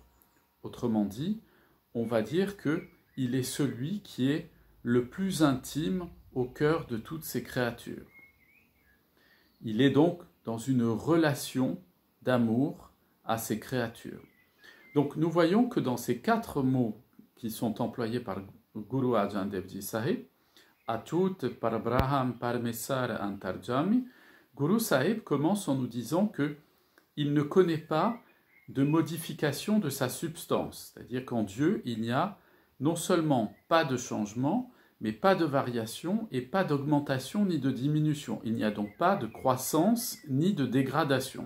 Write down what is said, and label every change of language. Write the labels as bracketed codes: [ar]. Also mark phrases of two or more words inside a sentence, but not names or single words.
[fr] Autrement dit, on va dire qu'il est celui qui est le plus intime au cœur de toutes ces créatures. Il est donc dans une relation d'amour à ces créatures. Donc nous voyons que dans ces 4 mots qui sont employés par Guru Arjan Dev Ji Sahib, Achut, par Braham, Parmesar, Antarjami, Guru Sahib commence en nous disant qu'il ne connaît pas de modification de sa substance, c'est-à-dire qu'en Dieu, il n'y a non seulement pas de changement, mais pas de variation et pas d'augmentation ni de diminution. Il n'y a donc pas de croissance ni de dégradation.